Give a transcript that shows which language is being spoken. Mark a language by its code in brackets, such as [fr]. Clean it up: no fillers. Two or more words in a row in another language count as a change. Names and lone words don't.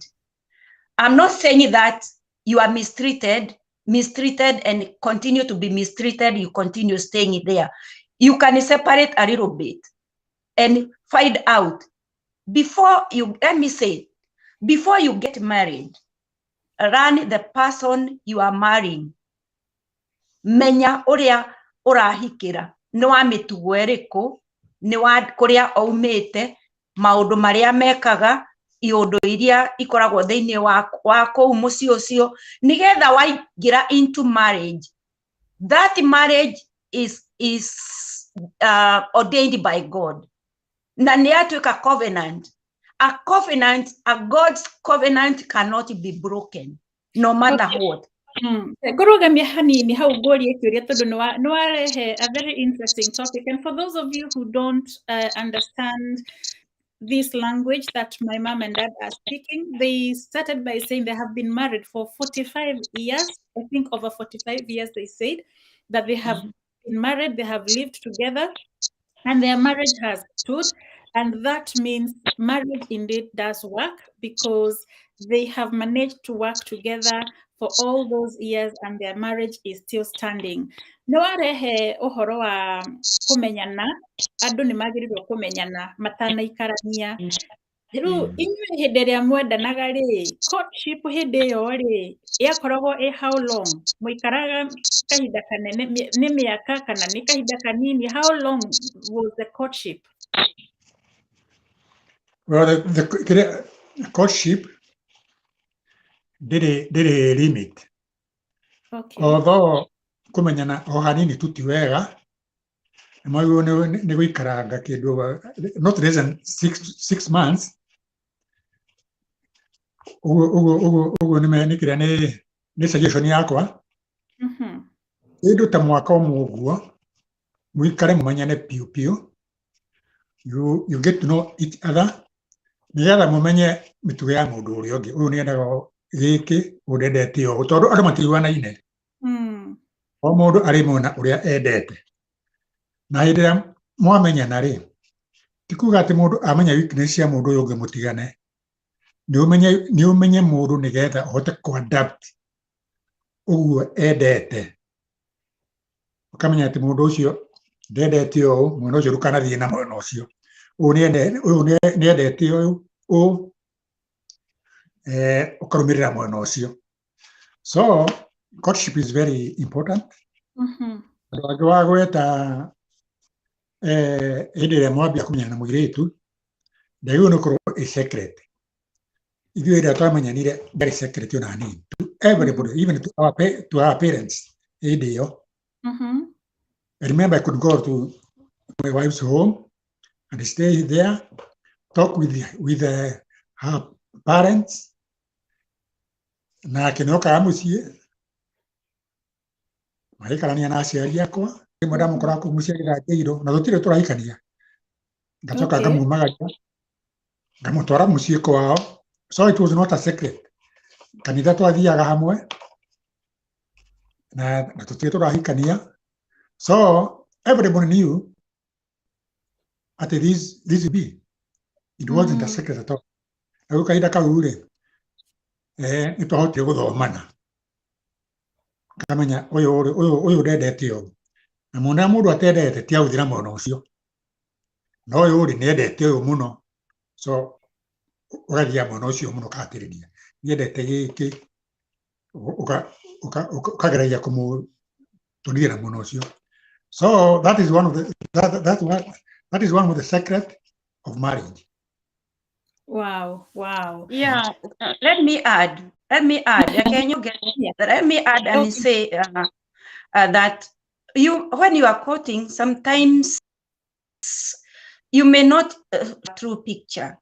[en] I'm not saying that you are mistreated and continue to be mistreated, you continue staying there. You can separate a little bit and find out before you, let me say, before you get married, run the person you are marrying. [ki] Menya uria urahikira, ni wa mitugo iriku, ni wa kuria aumite, maundu maria mekaga, iundu iria ikoragwo thiini wa kou mucii ucio, nigetha waingira [en] into marriage, that marriage is ordained by God, [ki] na ni atuika covenant. [en] A covenant, a God's covenant cannot be broken, no matter what. [ki] Ngũrũgamia hanini hau ngũrie kĩũria tondũ nĩ warehe [en] a very interesting topic, and for those of you who don't understand this language that my mom and dad are speaking, they started by saying they have been married for 45 years. I think over 45 years they said that they have been married, they have lived together, and their marriage has stood. And that means marriage indeed does work, because they have managed to work together for all those years and their marriage is still standing. [ki] Nĩ warehe ũhoro wa kũmenyana, andũ nĩ magĩrĩirwo kũmenyana matanaikarania. Rĩu inyuĩ hĩndĩ ĩrĩa mwendanaga rĩ, courtship hĩndĩ ĩyo rĩ, yakoragwo ĩ [en] how long? [ki] Mũikaraga kahinda kanene, nĩ mĩaka kana nĩ kahinda kanini? [en] How long was the courtship? Well, the courtship ndĩrĩ limit. Okay. [ki] Although kũmenyana o hanini tu ti wega, mwagĩrĩirwo nĩ gũikaranga kĩndũ [en] not less than 6 months. [ki] Ũguo nĩ kĩrĩa nĩ suggestion yakwa. Kĩndũ ta mwaka ũmwe ũguo mũikare mũmenyane piũ piũ. [en] You get to know each other. [ki] Nĩgetha mũmenye mĩtugo ya mũndũ ũrĩa ũngĩ. Ũyũ nĩendaga gĩkĩ, ũyũ ndendete ũũ, tondũ andũ matiiguanaine. O mũndũ arĩ mwena ũrĩa endete. Na hĩndĩ ĩrĩa mwamenyana rĩ, ti kuuga atĩ mũndũ amenya weakness cia mũndũ ũyũ ũngĩ mũtigane. Nĩ ũmenye mũndũ nĩgetha ũhote kũ-adapt ũguo endete. Ũkamenya atĩ mũndũ ũcio ndendete ũũ, mwena ũcio ndũkanathiĩ na mwena ũcio. Ũyũ nĩendete ũũ, ũkarũmĩrĩra mwena ũcio. [en] So, courtship is very important. [ki] Andũ angĩ wa gweta hĩndĩ ĩrĩa mwambia kũmenyana na mũirĩtu, ndagĩrĩirwo nĩ gũkorwo ĩ secret. Ithuĩ rĩrĩa twamenyanire ndarĩ secret ona hanini. [en] To everybody, even to our parents, [ki] hĩndĩ ĩyo. [en] I remember I could go to my wife's home and stay there, talk with her parents. [ki] Na kĩnokaga mũciĩ, magĩikarania na aciari akwa, rĩmwe ndamũkora kũu mũciĩ agĩthangĩirwo, na tũtirĩ tũrahikania. Ngacoka ngamumagaria, ngamũtwara mũciĩ kwao. [en] So it was not a secret. [ki] Kanitha twathiaga hamwe, na tũtirĩ tũrahikania. [en] So everybody knew at this would be. It wasn't a secret at all. [ki] Na gũ kahinda kau rĩ, nĩ twahotire gũthomana. Kamenya ũyũ ndendete ũũ. Na mũndũ mũndũ atendete ti ahũthĩra mwena ũcio. Na ũyũ rĩ nĩendete ũyũ mũno. So ũgathiĩ mwena ũcio mũno ũkahatĩrĩria. Nĩendete gĩkĩ, ũkageragia kũmũtũria na mwena ũcio. [en] So that is one of the secret of marriage. Wow. Yeah, let me add. Can you get it? Let me add and say that when you are quoting, sometimes you may not true picture.